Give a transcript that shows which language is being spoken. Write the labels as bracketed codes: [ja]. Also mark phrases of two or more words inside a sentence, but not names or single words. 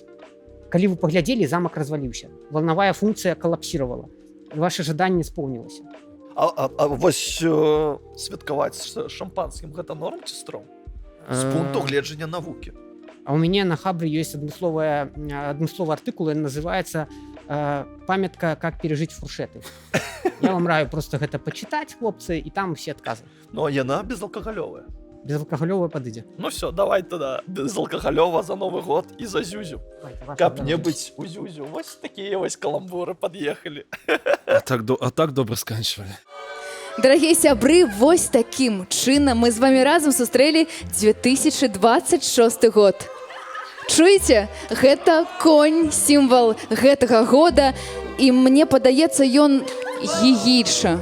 [be] Калі вы паглядзелі, замак разваліўся. Валнавая функцыя калапсіравала. Ваше жаданне споўнілася. А вось святкаваць з шампанскім гэта норм ці стром? З пункту гледжання навукі. А у мяне на Хабры ёсць адмысловы артыкул, ён называецца памятка [ru] «Как пережить фуршеты». [be] Я вам раю просто гэта пачытаць, хлопцы, і там все адказы. Ну, яна безалкагалёвая. Безалкагалёвая падыдзе. [ru] Ну все, давай тогда безалкагалёва за Новый год и за Зюзю. [be] Каб не быть у Зюзю. [ru] Вот такие вот каламбуры подъехали. [be] А так добра сканчвалі. Дарагія сябры, вось такім чынам мы з вамі разам сустрэлі 2026 год. Чуеце? Гэта конь, сімвал гэтага года, і мне падаецца, ён гігіча.